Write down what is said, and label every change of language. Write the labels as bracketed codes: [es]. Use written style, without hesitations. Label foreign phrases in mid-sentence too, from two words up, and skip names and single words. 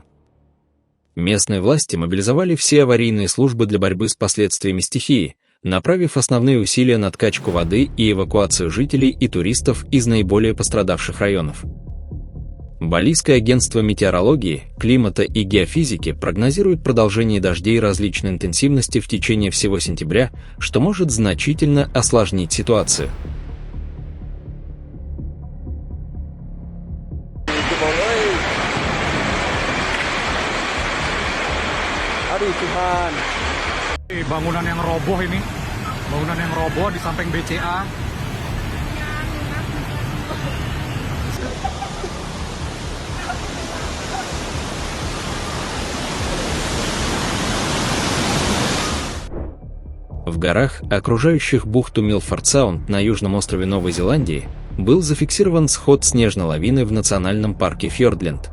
[ru] Местные власти мобилизовали все аварийные службы для борьбы с последствиями стихии, направив основные усилия на откачку воды и эвакуацию жителей и туристов из наиболее пострадавших районов. Балийское агентство метеорологии, климата и геофизики прогнозирует продолжение дождей различной интенсивности в течение всего сентября, что может значительно осложнить ситуацию. [id] Aduh Tuhan. Bangunan yang roboh ini, bangunan yang roboh di samping BCA. [ru] В горах, окружающих бухту Милфорд-Саунд на южном острове Новой Зеландии, был зафиксирован сход снежной лавины в национальном парке Фьордленд.